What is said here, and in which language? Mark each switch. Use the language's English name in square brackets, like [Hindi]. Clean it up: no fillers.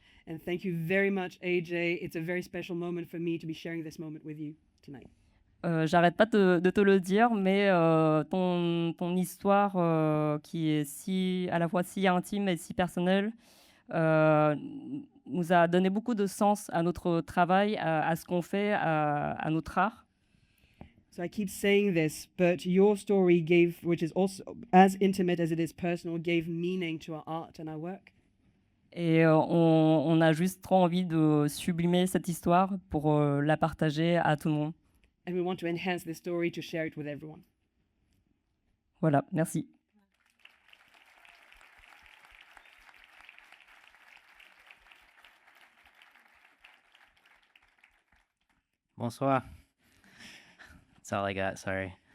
[English] And thank you very much, AJ. It's a very special moment for me to be sharing this moment with you tonight. [French] J'arrête pas de te le dire, mais ton histoire qui est à la fois si intime et si personnelle nous a donné beaucoup de sens à notre travail, à ce qu'on fait, à notre art. [English] So I keep saying this, but your story gave, which is also as intimate as it is personal, gave meaning to our art and our work. [French] Et on a juste trop envie de sublimer cette histoire pour la partager à tout le monde. [English] And we want to enhance this story to share it with everyone. [French] Voilà, merci. [English] Bonsoir. That's all I got, sorry.